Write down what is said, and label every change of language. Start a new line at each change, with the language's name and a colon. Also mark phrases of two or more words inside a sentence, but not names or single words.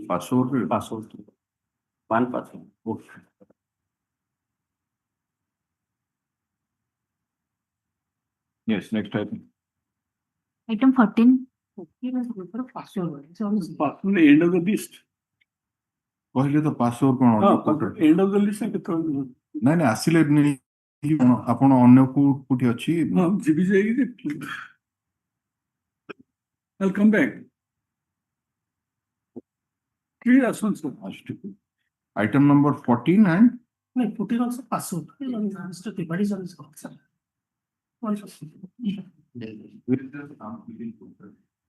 English: pass over. One person. Okay. Yes, next item. Item 14. End of the list.
Odia: କହିଲେ ତ
English: pass over
Odia: କଣ
English: End of the list.
Odia: ନାଇଁ ଆସିଲେ ଆପଣ ଅନ୍ୟ କୋଉଠି ଅଛି ଯିବି ଯାଇକି
English: I'll come back. Please, sir. Item number 14 and No, 14 also pass out. Mr. Tiwari is on this call, sir. One second.